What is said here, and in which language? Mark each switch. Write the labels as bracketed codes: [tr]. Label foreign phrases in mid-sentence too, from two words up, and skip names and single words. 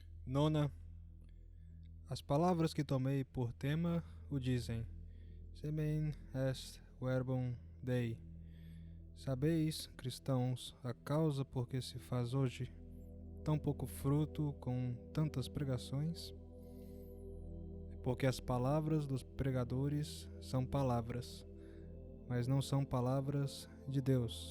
[pt] Nona, as palavras que tomei por tema o dizem: [la] Semen est verbum Dei. [pt] Sabeis, cristãos, a causa por que se faz hoje tão pouco fruto com tantas pregações? É porque as palavras dos pregadores são palavras, mas não são palavras de Deus.